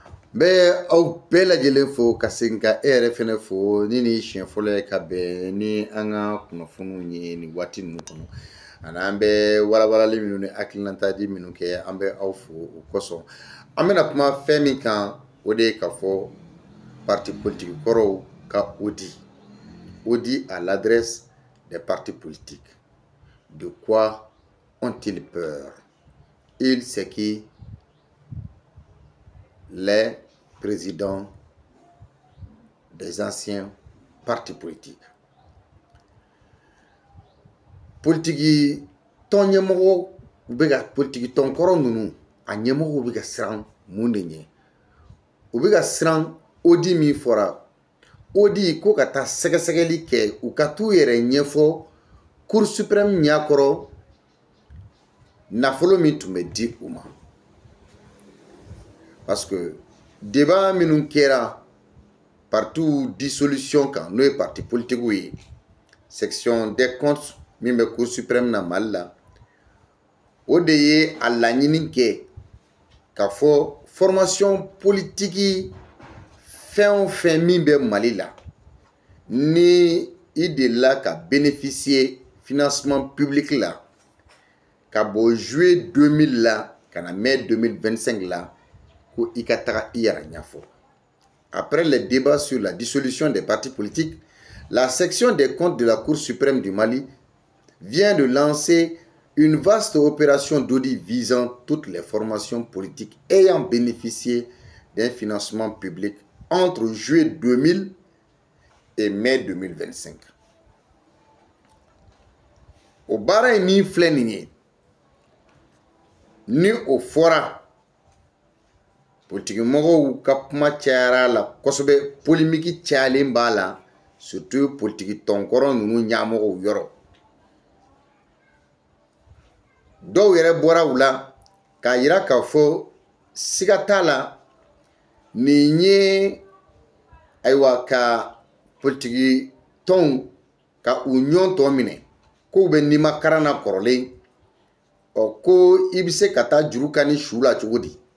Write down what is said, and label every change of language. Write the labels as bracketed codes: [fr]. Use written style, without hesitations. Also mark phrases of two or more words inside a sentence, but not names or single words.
[bm] Bɛ aw bɛɛ lajɛlen fo ka segin ka e yɛrɛ fɛnɛ fo ni siɲɛ fɔlɔ ye ka bɛn ni an ka kunnafoniw ye nin waati ninnu kɔnɔ ani an bɛ walawalali minnu ni hakilinataji minnu kɛ an bɛ aw fo o kosɔn an bɛna kuma fɛn min kan o de ye ka fɔ [fr] parti politique [bm] kɔrɔw ka audit [fr] à l'adresse des partis politiques. De quoi ont-ils peur? C'est qui les présidents des anciens partis politiques. [bm] Politique ton ɲɛmɔgɔ bɛ ka politique ton kɔrɔ ninnu a ɲɛmɔgɔw bɛ ka siran mun de ɲɛ? U bɛ ka siran audit min fɔra audit ko ka taa sɛgɛsɛgɛli kɛ u ka t'u yɛrɛ ɲɛfɔ Cour suprême ɲɛkɔrɔ nafolo min tun bɛ di u ma. [fr] Parce que débat [bm] minnu kɛra [fr] partout dissolution [bm] kan n'o ye [fr] parti politique [bm] ye [fr] section des comptes [bm] min bɛ Cour suprême na Mali la o de ye a laɲini kɛ ka fɔ [fr] formation politique [bm] fɛn o fɛn min bɛ Mali la ni i delila ka [fr] bénéficier financement public [bm] la ka bɔ juillet 2000 la ka na mai 2025 la ko i ka taga i yɛrɛ ɲɛfɔ. [fr] Après les débats sur la dissolution des partis politiques, la section des comptes de la Cour suprême du Mali vient de lancer une vaste opération d'audit visant toutes les formations politiques ayant bénéficié d'un financement public entre juillet 2000 et mai 2025. [bm] Au baara ye min filɛ nin ye ni o fɔra politique mɔgɔw ka kuma cayara la kosɛbɛ, polémique cayalen b'a la [fr] surtout politique [bm] tɔnkɔrɔ ninnu ɲɛmɔgɔw yɔrɔ. Dɔw yɛrɛ bɔra u la k'a yira k'a fɔ siga t'a la nin ye ayiwa ka politique tɔnw ka u ɲɔn tɔ minɛ k'u bɛ nimakaran na kɔrɔlen ko i bɛ se ka taa juru ka ni su la cogo di.